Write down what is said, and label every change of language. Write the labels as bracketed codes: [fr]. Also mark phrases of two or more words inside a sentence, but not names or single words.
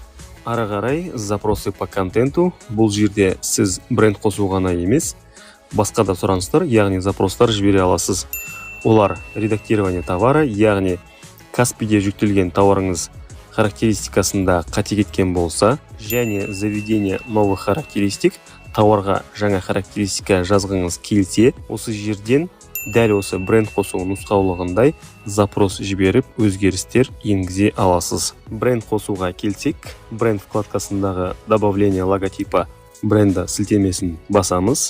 [kk] Ары қарай [ru] запросы по контенту. [kk] Бұл жерде сіз бренд қосу ғана емес, басқа да сұраныстар, яғни запростар жібере аласыз. Олар [ru] редактирование товара, [kk] яғни Каспиде жүктелген тауарыңыз характеристикасында қате кеткен болса, және [ru] заведение новых характеристик, [kk] тауарға жаңа характеристика жазғыңыз келсе, осы жерден дәл осы бренд қосу нұсқаулығындай запрос жіберіп, өзгерістер енгізе аласыз. Бренд қосуға келсек, бренд вкладкасындағы [ru] добавление логотипа бренда [kk] сілтемесін басамыз.